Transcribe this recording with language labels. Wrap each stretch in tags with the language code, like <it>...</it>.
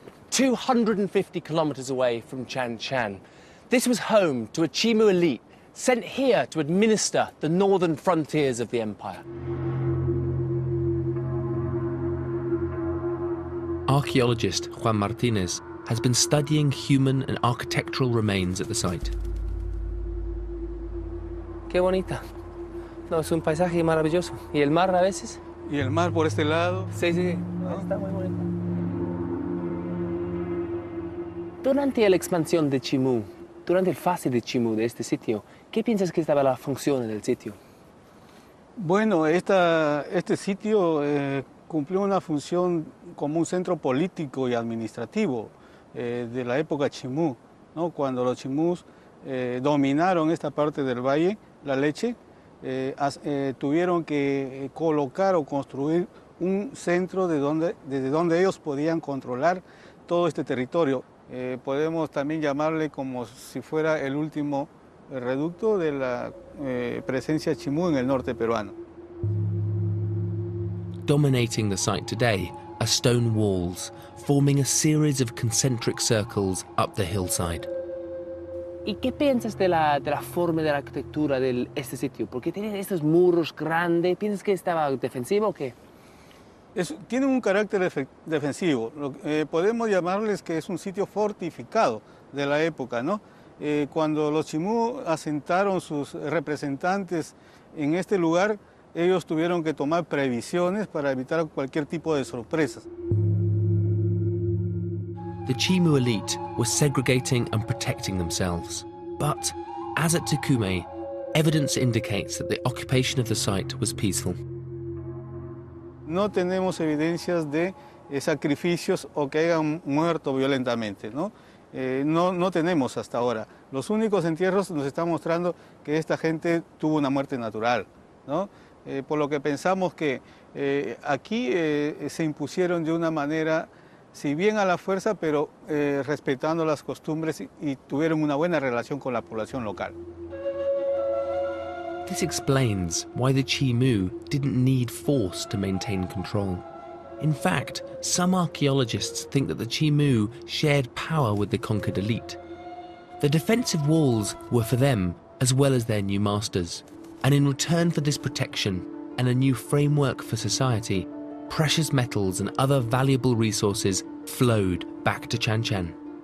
<en>250 kilometers away from Chan Chan, this was home to a Chimu elite sent here to administer the northern frontiers of the empire. Archaeologist Juan Martinez has been studying human and architectural remains at the site.</en> <es>Qué bonita. No, es un paisaje maravilloso. ¿Y el mar a veces? Y el mar por este lado. Sí, sí, sí. Está muy bonito. Durante la expansión de Chimu, durante el fase de Chimu de este sitio, ¿qué piensas que estaba la función del sitio? Bueno, este sitio cumplió una función como un centro político y administrativo de la época Chimú, ¿no? Cuando los Chimus dominaron esta parte del valle, la Leche, tuvieron que colocar o construir un centro desde donde ellos podían controlar todo este territorio. Podemos también llamarle como si fuera el último reducto de la presencia Chimú en el norte peruano.</es> <en>Dominating the site today are stone walls, forming a series of concentric circles up the hillside.</en> <es>¿Y qué piensas de la forma de la arquitectura de este sitio? Porque tiene estos muros grandes. ¿Piensas que estaba defensivo o qué? Tiene un carácter defensivo. Podemos llamarles que es un sitio fortificado de la época, ¿no? Cuando los Chimú asentaron sus representantes en este lugar, ellos tuvieron que tomar previsiones para evitar cualquier tipo de sorpresas.</es> <en>The Chimu elite was segregating and protecting themselves. But, as at Tucumay, evidence indicates that the occupation of the site was peaceful.</en> <es>No tenemos evidencias de sacrificios o que hayan muerto violentamente, ¿no? No tenemos hasta ahora. Los únicos entierros nos están mostrando que esta gente tuvo una muerte natural, ¿no? Por lo que pensamos que aquí se impusieron de una manera, si bien a la fuerza, pero respetando las costumbres y tuvieron una buena relación con la población local.</es> <en>This explains why the Chimu didn't need force to maintain control. In fact, some archaeologists think that the Chimu shared power with the conquered elite. The defensive walls were for them as well as their new masters, and in return for this protection and a new framework for society, precious metals and other valuable resources flowed back to Chan Chan.</en>